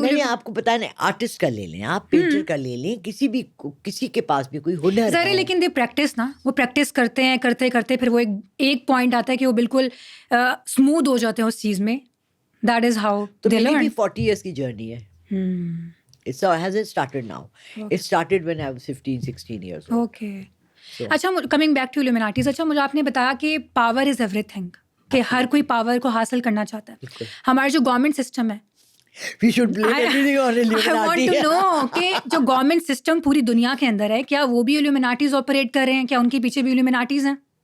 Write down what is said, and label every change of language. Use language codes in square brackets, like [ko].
[ur] میں نے آپ کو بتایا نا, آرٹسٹ کا لے لیں آپ, پینٹر کا لے لیں, کسی کے پاس بھی کوئی ہنر ظاہر ہے, ہے. لیکن دے پریکٹس نا, وہ پریکٹس کرتے ہیں, کرتے کرتے پھر وہ ایک پوائنٹ آتا ہے کہ وہ بالکل اسموتھ ہو جاتے ہیں اس چیز میں. [en] That is how they learn. [ur] تو میری بھی 40 ایئرس کی جرنی ہے. [en] It hasn't started now. It started when I was 15, 16 years old. [ur] Okay. اچھا, [en] coming back to Illuminatis, [ur] اچھا مجھے آپ نے بتایا کہ [en] power is every thing, [ur] کہ ہر کوئی پاور کو حاصل کرنا چاہتا ہے. ہمارا جو گورنمنٹ سسٹم ہے, [en] We should blame everything on Illuminati. I want to know [ur] کہ جو گورنمنٹ سسٹم پوری دنیا کے اندر ہے, کیا وہ بھی ایلومیناٹیز آپریٹ کر رہے ہیں؟ کیا ان کے پیچھے بھی ایلومیناٹیز ہیں؟